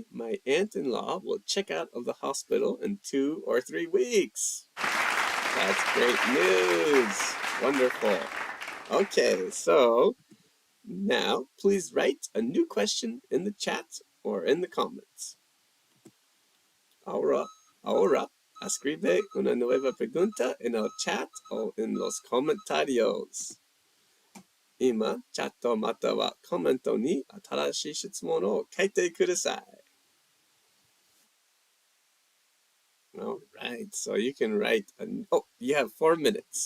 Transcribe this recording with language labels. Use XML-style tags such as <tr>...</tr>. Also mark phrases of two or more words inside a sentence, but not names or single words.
<en>My aunt-in-law will check out of the hospital in 2 or 3 weeks. That's great news. Wonderful. Okay, so now please write a new question in the chat or in the comments.</en> <es>Ahora, escribe una nueva pregunta en el chat o en los comentarios.</es> <ja>今、チャットまたはコメントに新しい質問を書いてください。</ja> <en>All right, so you can write, you have 4 minutes.</en>